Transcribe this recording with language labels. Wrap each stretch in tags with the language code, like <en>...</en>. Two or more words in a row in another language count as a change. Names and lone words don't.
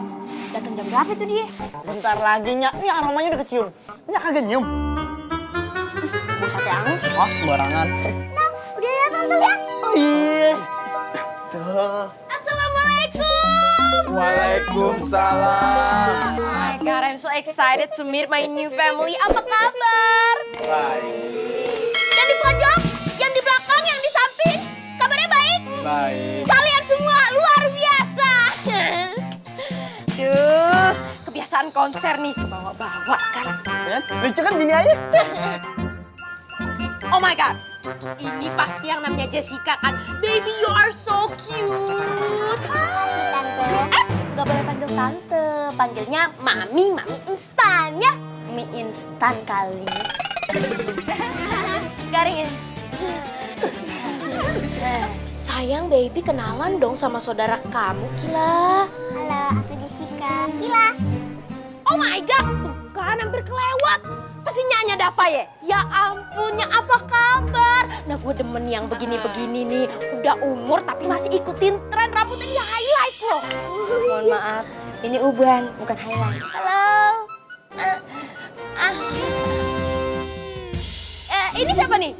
<id>datang jam berapa tuh dia? Bentar lagi, Nyak. Ini aromanya udah kecium. Nyak kagak nyium. Bau sate angus. Wah, sembarangan. Udah datang tuh ya. Oh iya. Tuh. Assalamualaikum. Waalaikumsalam.</id> <en>Oh my God, I'm so excited to meet my new family.</en> <id>Apa kabar? Baik. Yang di pojok, yang di belakang, yang di samping. Kabarnya baik? Baik. Kalian semua luar biasa. Duh, kebiasaan konser nih, kebawa-bawa kan. Kan? Lucu kan bini aja?</id> <en>Oh my God,</en> <id>ini pasti yang namanya Jessica kan.</id> <en>Baby, you are so cute.</en> <id>Tante. Gak boleh panggil tante, panggilnya mami, mami instan ya. Mie instan kali. Garing ya. Sayang baby, kenalan dong sama saudara kamu, Kila. Halo, aku Jessica. Kila.</id> <en>Oh my God,</en> <id>tuh kan hampir kelewat. Pasti Nyanya Dava ya? Ya ampunnya, apa kabar? Nah gue demen yang begini-begini nih. Udah umur tapi masih ikutin tren, rambutnya di highlight loh. Mohon maaf, ini uban, bukan highlight. Halo. Ini siapa nih?</id>